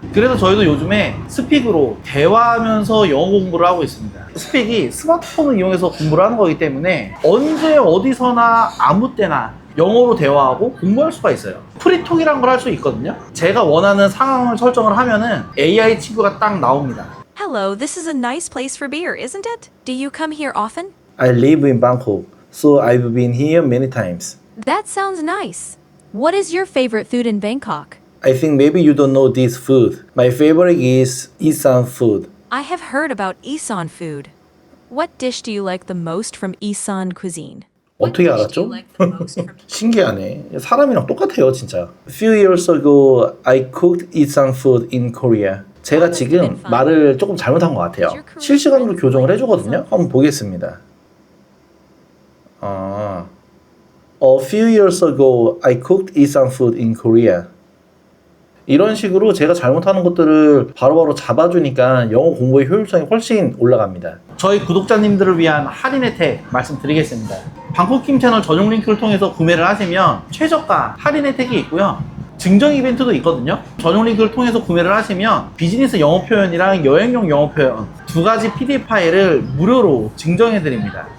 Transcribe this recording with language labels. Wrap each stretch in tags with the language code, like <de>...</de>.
<ko>그래서 저희도 요즘에 스픽으로 대화하면서 영어 공부를 하고 있습니다. 스픽이 스마트폰을 이용해서 공부를 하는 거기 때문에 언제 어디서나 아무 때나 영어로 대화하고 공부할 수가 있어요. 프리톡이란 걸 할 수 있거든요. 제가 원하는 상황을 설정을 하면은 AI 친구가 딱 나옵니다.</ko> <en>Hello, this is a nice place for beer, isn't it? Do you come here often? I live in Bangkok, so I've been here many times. That sounds nice. What is your favorite food in Bangkok? I think maybe you don't know this food. My favorite is Isan food. I have heard about Isan food. What dish do you like the most from Isan cuisine?</en> <ko>어떻게 알았죠? 신기하네. 사람이랑 똑같아요, 진짜.</ko> <en>A few years ago, I cooked Isan food in Korea.</en> <ko>제가 지금 말을 조금 잘못한 것 같아요. 실시간으로 교정을 해주거든요. 한번 보겠습니다.</ko> <en>A few years ago, I cooked Isan food in Korea.</en> <ko>이런 식으로 제가 잘못하는 것들을 바로바로 잡아주니까 영어 공부의 효율성이 훨씬 올라갑니다. 저희 구독자님들을 위한 할인 혜택 말씀드리겠습니다. 방콕킴 채널 전용 링크를 통해서 구매를 하시면 최저가 할인 혜택이 있고요. 증정 이벤트도 있거든요. 전용 링크를 통해서 구매를 하시면 비즈니스 영어 표현이랑 여행용 영어 표현 두 가지 PDF 파일을 무료로 증정해 드립니다.</ko>